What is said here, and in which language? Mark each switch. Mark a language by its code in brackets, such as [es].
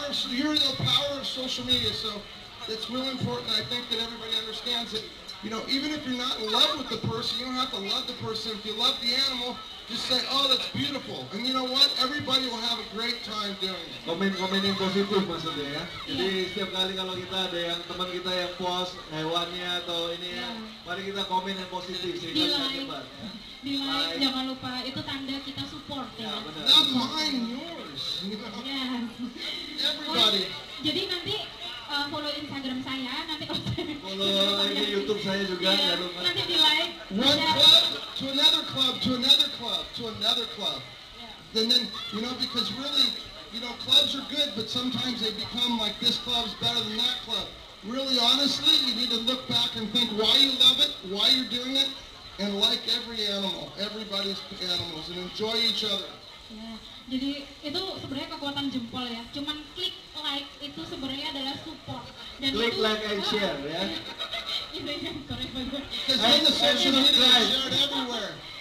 [en] you're the power of social media, so it's real important. I think that everybody understands that, you know, even if you're not in love with the person, you don't have to love the person. If you love the animal, just say, oh, that's beautiful. And you know what? Everybody will have a great time doing it. [id] Komen yang positif maksudnya ya. Jadi setiap kali kalau kita ada yang teman kita yang post hewannya atau ini ya, mari kita komen yang positif sehingga kita cepat. Di like, jangan lupa itu tanda kita support ya. benar. [en] Not mine, yours. You know? Yes. Everybody. [id] Jadi nanti follow Instagram saya, nanti kalau Follow ini YouTube saya juga, Iya, jangan lupa. nanti di like. [en] One club to another club to another club to another club. And then, you know, because really, you know, clubs are good, but sometimes they become like this club's better than that club. Really, honestly, you need to look back and think why you love it, why you're doing it, and like every animal, everybody's animals, and enjoy each other. [id] Ya, jadi itu sebenarnya kekuatan jempol ya. Cuman klik like itu sebenarnya adalah support. Dan Klik itu, [en] like and share ya. [id] Itu yang correct banget. [en] Because then the social media is shared everywhere.